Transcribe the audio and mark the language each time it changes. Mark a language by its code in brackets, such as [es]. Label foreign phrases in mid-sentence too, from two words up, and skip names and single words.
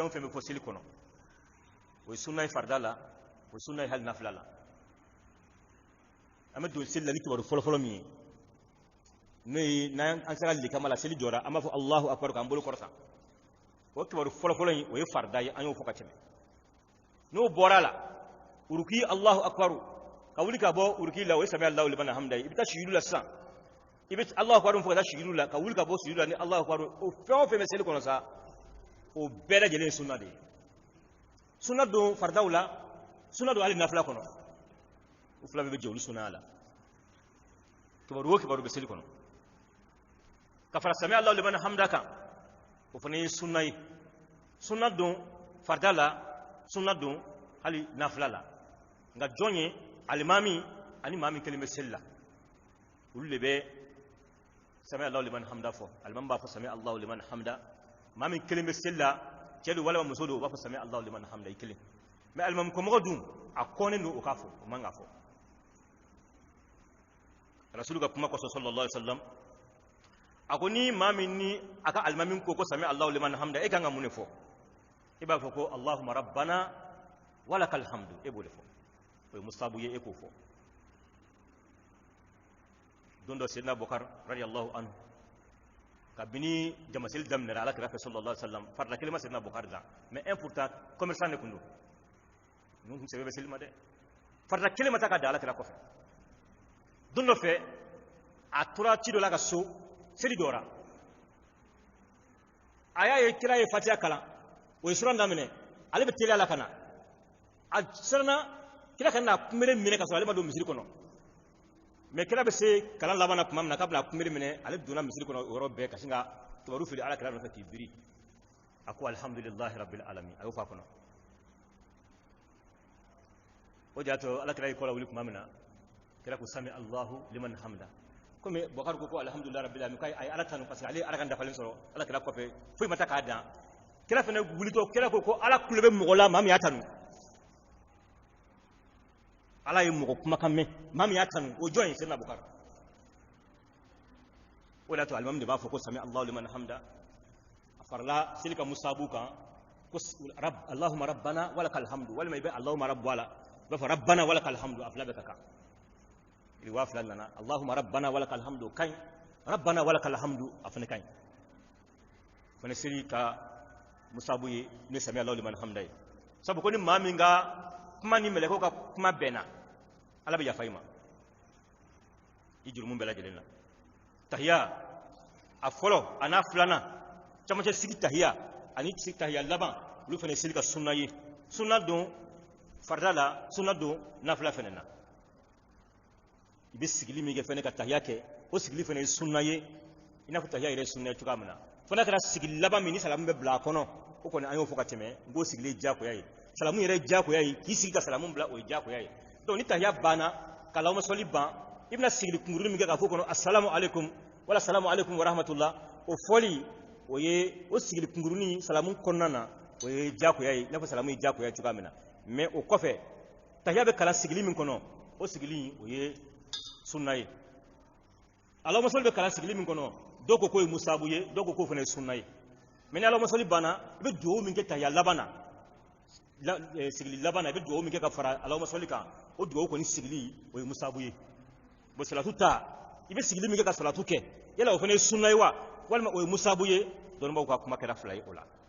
[bm] o fɛn bɛ fɔ seli kɔnɔ o ye sunna ye farida la o ye sunna ye hali nafila la an bɛ don seli la ni kibaru fɔlɔfɔlɔ min ye n'o ye n'an sera likama la seli jɔra an b'a fɔ [ar] الله أكبر [bm] k'an bolo kɔrɔta o kibaru fɔlɔfɔlɔ in o ye farida ye an y'o fɔ ka tɛmɛ n'o bɔra la uruki [ar] الله أكبر [bm] ka wuli ka bɔ uruki la o ye [ar] سمع الله لمن حمده [bm] i bɛ taa sujudu la sisan i bɛ [ar] الله أكبر [bm] fɔ ka taa sujudu la ka wuli ka bɔ sujudu la ni [ar] الله أكبر [bm] o fɛn o fɛn bɛ seli kɔnɔ sa o bɛɛ lajɛlen ye sunna de ye sunna don faridaw la sunna don hali nafila kɔnɔ o fila bɛɛ bɛ jɛ olu sunnaya la kibaru o kibaru bɛ seli kɔnɔ ka fara [ar] سمع الله لمن حمده [bm] kan o fana ye sunna ye sunna don farida la sunna don hali nafila la nka jɔn ye alimami ani maa min kelen bɛ seli la olu de bɛ [ar] سمع الله لمن حمده [bm] fɔ alimami b'a fɔ [ar] سمع الله لمن حمده [bm] maa min kelen bɛ seli la cɛ don walima muso don o b'a fɔ [ar] سمع الله لمن حمده [bm] i kelen mais alimami kɔmɔgɔ dun a kɔnnen don o k'a fɔ o man k'a fɔ rasulu ka kuma kɔsɔn [ar] صلى الله عليه وسلم [bm] a ko ni maa min ni a ka alimami ko [ar] سمع الله لمن حمده [bm] e kan ka mun de fɔ e b'a fɔ ko [ar] اللهم ربنا ولك الحمد [bm] e b'o de fɔ o ye mustahabu ye e k'o fɔ don dɔ Sayyidina Abubakar [ar] رضي الله عنه [bm] kabini jamaseli daminɛra ala kira fɛ [ar] صلى الله عليه وسلم [bm] farida kelen ma Sayyidina Abubakar da [fr] mais un pourtant commerçant [bm] de tun don ninnu tun sɛbɛn bɛ seli ma dɛ farida kelen ma taa ka da ala kira kɔfɛ don dɔ fɛ a tora ci dɔ la ka so seli jɔra a y'a ye kira ye fatiha kalan o ye sura daminɛ ale bɛ teliya la ka na a siranna kira ka na kunbere minɛ ka sɔrɔ ale ma don misiri kɔnɔ mais kira bɛ se kalan laban na tuma min na k'a bɛna kunbere minɛ ale donna misiri kɔnɔ o yɔrɔ bɛɛ ka sin ka kibaru fili ala kira nɔfɛ k'i biri a ko [ar] الحمد لله رب العالمين [bm] a y'o fɔ a kɔnɔ o de y'a to ala kira y'i kɔ la wuli tuma min na kira ko [ar] سمع الله لمن حمده [bm] komi Bakar ko [ar] الحمد لله رب العالمين [bm] k'a ye ala tanu [fr] parce que [bm] ale ala ka dafalen sɔrɔ ala kira kɔfɛ foyi ma taa k'a dan kira fana wulitɔ kira ko ala kulo bɛ mɔgɔ la maa min y'a tanu ala ye mɔgɔ kumakan mɛn maa min y'a tanu o jɔn ye Sayyidina Abubakar o de y'a to alimami de b'a fɔ ko [ar] سمع الله لمن حمده [bm] a farala seli ka musabu kan ko [ar] اللهم ربنا ولك الحمد [bm] walima i bɛ [ar] اللهم رب [bm] ala i b'a fɔ [ar] ربنا ولك الحمد [bm] a fila bɛɛ ka kan riwaya fila nana [ar] اللهم ربنا ولك الحمد [bm] kaɲi [ar] ربنا ولك الحمد [bm] a fana kaɲi fana seli ka musabu ye ne [ar] سمع الله لمن حمده [bm] ye sabu ko ni maa min ka kuma ni mɛlɛkɛw ka kuma bɛnna ala bɛ yafa i ma i jurumu bɛɛ lajɛlen na tahiya a fɔlɔ a n'a filanan camancɛ sigi tahiya ani sigi tahiya laban olu fana seli ka sunna ye sunna don farida la sunna don nafila fana na i bɛ sigili min kɛ fana ka tahiya kɛ o sigili fana ye sunna ye i n'a fɔ tahiya yɛrɛ ye sunna ye cogoya min na fana kɛra sigi laban min ni salamu bɛ bila a kɔnɔ o kɔni an y'o fɔ ka tɛmɛ n k'o sigili ye diyagoya ye salamu yɛrɛ ye diyagoya ye k'i sigi ka salamu bila o ye diyagoya ye donc ni tahiya banna ka lahuma sɔli ban i bɛna sigili kunkurunin min kɛ k'a fɔ kɔnɔ [ar] السلام عليكم [bm] wala [ar] سلام عليكم ورحمة الله [bm] o fɔli o ye o sigili kunkurunin salamu kɔnɔna na o ye diyagoya ye i n'a fɔ salamu ye diyagoya cogoya min na mais o kɔfɛ tahiya bɛ kalan sigili min kɔnɔ o sigili o ye sunna ye allahumma sɔli bɛ kalan sigili min kɔnɔ dɔw ko k'o ye musabu ye dɔw ko k'o fana ye sunna ye mais ni allahumma sɔli banna i bɛ dugawu min kɛ tahiya laban na sigili laban na i bɛ dugawu min kɛ ka fara allahumma sɔli kan o dugawu kɔni sigili o ye musabu ye bon salatu ta i bɛ sigili min kɛ ka salatu kɛ yala o fana ye sunna ye wa walima o ye musabu ye dɔnnibaaw ka kuma kɛra fila ye o la